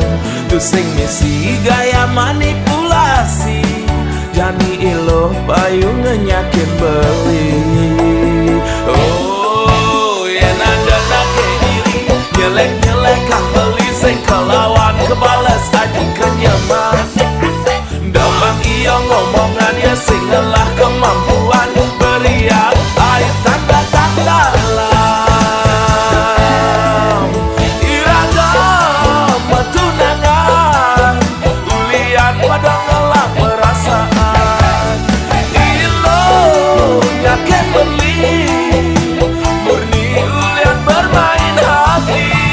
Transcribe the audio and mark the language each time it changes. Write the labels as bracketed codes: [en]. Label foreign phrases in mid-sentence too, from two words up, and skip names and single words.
[ban] Tu sing misi gaya manipulasi, jani iluh payu ngenyakin beli. Oh, yen ada nake diri, nyelek-nyelek kang beli sing kelawan kebales aji kenyaman. Damang iya ngomongan ya sing ngelah kemampuan, [id] beriak air tanda-tanda dalam. [ban] Iragam tunangan, ulian pada ngelah perasaan. Ilo nyaken beli, murni ulian [id] bermain hati.